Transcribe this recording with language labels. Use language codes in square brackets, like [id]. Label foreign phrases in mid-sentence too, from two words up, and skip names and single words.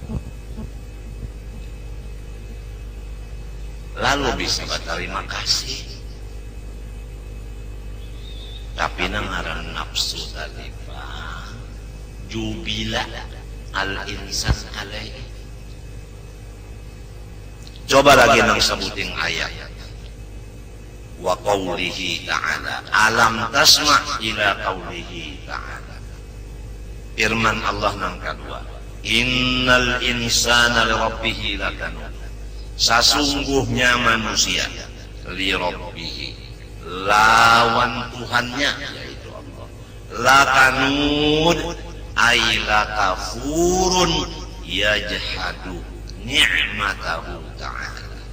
[bjn] Lalu bisa berterima kasih. Tapi nangaran nafsu tadi pak, [ar] جبل الإنسان عليه. [bjn] Coba lagi nang sebutin ayat. [ar] وقوله تعالى ألم تسمع إلى قوله تعالى. [bjn] Firman Allah nang kedua, [ar] إن الإنسان لربه لكنود. [bjn] Sesungguhnya manusia [ar] لربه, [bjn] lawan Tuhannya yaitu Allah, [ar] لكنود أي لكفور يجحد نعمته تعالى.